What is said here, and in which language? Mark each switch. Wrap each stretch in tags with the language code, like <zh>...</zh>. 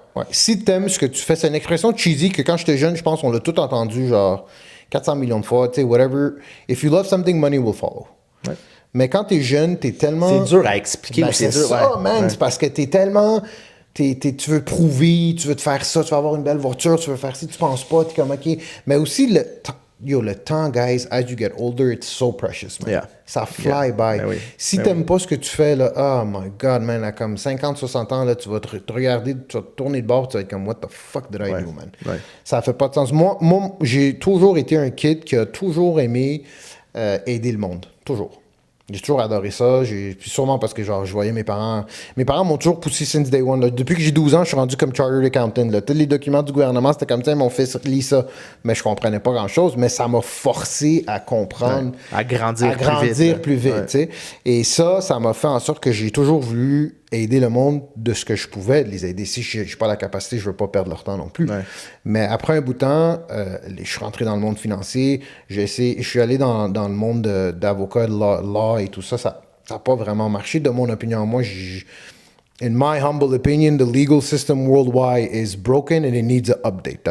<fr>Si t'aimes ce que tu fais, c'est une expression cheesy que quand j'étais jeune, je pense qu'on l'a tout entendu genre 400 millions de fois, tu sais, whatever.</fr> <en>If you love something, money will follow.</en> <fr>Mais quand t'es jeune, t'es tellement... C'est dur à expliquer. Ben, c'est ça, man. C'est parce que t'es tellement... tu veux prouver, tu veux te faire ça, tu veux avoir une belle voiture, tu veux faire ci, tu penses pas, t'es comme, OK. Mais aussi, le temps,</fr> <en>guys, as you get older, it's so precious, man. Yeah.</en> <fr>Ça fly by. Ben oui. Si Ben t'aimes pas ce que tu fais, là,</fr> <en>oh my God, man,</en> <fr>à comme 50, 60 ans, là, tu vas te regarder, tu vas te tourner de bord, tu vas être comme,</fr> <en>what the fuck did I do, man?</en> <fr>Ouais. Ça fait pas de sens. Moi, j'ai toujours été un kid qui a toujours aimé aider le monde. Toujours. J'ai toujours adoré ça. Puis sûrement parce que genre, je voyais mes parents. Mes parents m'ont toujours poussé</fr> <en>since day one.</en> <fr>Là. Depuis que j'ai 12 ans, je suis rendu comme chartered accountant. Là. Tous les documents du gouvernement, c'était comme ça, mon fils lit ça. Mais je comprenais pas grand-chose. Mais ça m'a forcé à comprendre. Ouais. À grandir plus vite. Ouais. Et ça m'a fait en sorte que j'ai toujours voulu aider le monde de ce que je pouvais, de les aider. Si je n'ai pas la capacité, je ne veux pas perdre leur temps non plus. Ouais. Mais après un bout de temps, je suis rentré dans le monde financier. Je suis allé dans le monde d'avocat, de law et tout ça. Ça n'a pas vraiment marché. De mon opinion, moi,</fr> <en>in my humble opinion, the legal system worldwide is broken and it needs an update.</en>